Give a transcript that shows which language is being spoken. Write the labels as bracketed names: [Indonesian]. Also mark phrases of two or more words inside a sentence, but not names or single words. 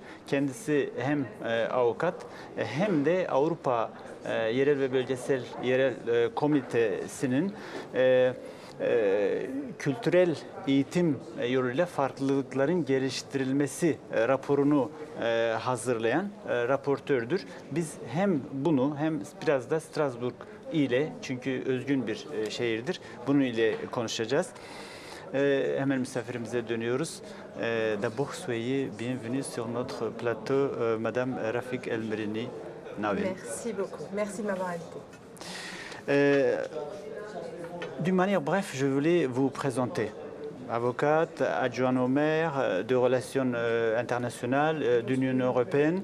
[Turkish] Kendisi hem avukat hem de Avrupa Yerel ve Bölgesel Komitesi'nin kültürel eğitim yoluyla farklılıkların geliştirilmesi raporunu hazırlayan raportördür. Biz hem bunu hem biraz da Strasbourg ile, çünkü özgün bir şehirdir, bunu ile konuşacağız. Hemen misafirimize dönüyoruz. [French] D'abord, soyez bienvenue sur notre plateau, Madame Rafik El Merini Naouel. Merci beaucoup. Merci de m'avoir invité. D'une manière bref, je voulais vous présenter. Avocate, adjointe au maire, de relations internationales, de l'Union européenne.